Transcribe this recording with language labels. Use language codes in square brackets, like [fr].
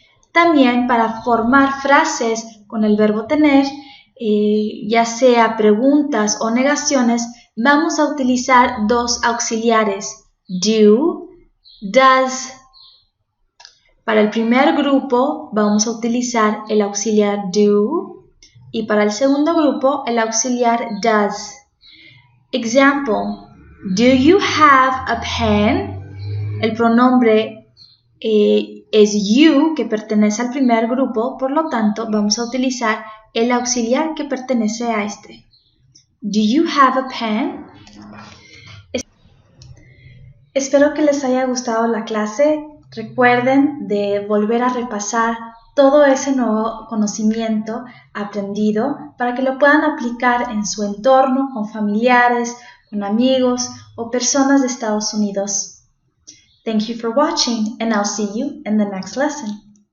[es] También para formar frases con el verbo tener, ya sea preguntas o negaciones, vamos a utilizar dos auxiliares, do, does. Para el primer grupo vamos a utilizar el auxiliar do y para el segundo grupo el auxiliar does. [en] Example, do you have a pen? [es] El pronombre es you, que pertenece al primer grupo, por lo tanto vamos a utilizar el auxiliar que pertenece a este. [en] Do you have a pen? [es] Espero que les haya gustado la clase. Recuerden de volver a repasar todo ese nuevo conocimiento aprendido para que lo puedan aplicar en su entorno, con familiares, con amigos o personas de Estados Unidos. [en] Thank you for watching, and I'll see you in the next lesson.